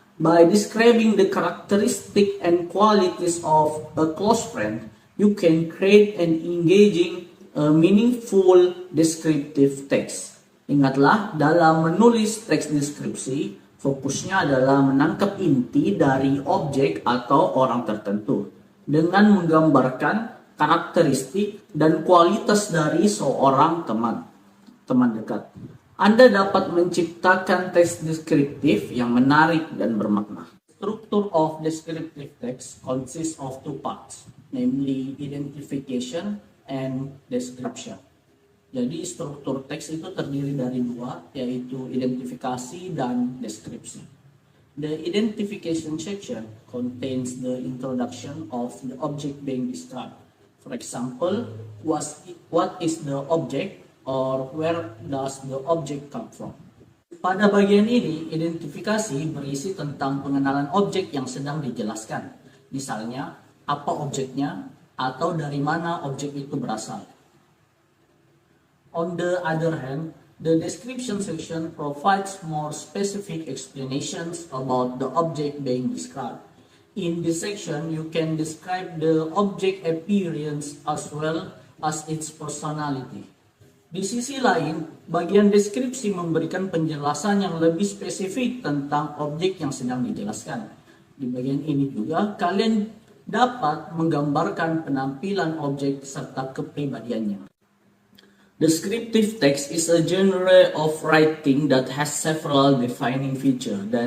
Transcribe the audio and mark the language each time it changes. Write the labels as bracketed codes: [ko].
[en] By describing the characteristic and qualities of a close friend, you can create an engaging, meaningful descriptive text. [id] Ingatlah, dalam menulis teks deskripsi, fokusnya adalah menangkap inti dari objek atau orang tertentu dengan menggambarkan karakteristik dan kualitas dari seorang teman dekat. Anda dapat menciptakan teks deskriptif yang menarik dan bermakna. [en] Structure of descriptive text consists of two parts, namely identification and description. [id] Jadi struktur teks itu terdiri dari dua, yaitu identifikasi dan deskripsi. [en] The identification section contains the introduction of the object being described. For example, what is the object, or where does the object come from? [id] Pada bagian ini, identifikasi berisi tentang pengenalan objek yang sedang dijelaskan. Misalnya, apa objeknya, atau dari mana objek itu berasal. [en] On the other hand, the description section provides more specific explanations about the object being described. In this section, you can describe the object appearance as well as its personality. [id] Di sisi lain, bagian deskripsi memberikan penjelasan yang lebih spesifik tentang objek yang sedang dijelaskan. Di bagian ini juga, kalian dapat menggambarkan penampilan objek serta kepribadiannya. [en] Descriptive text is a genre of writing that has several defining features.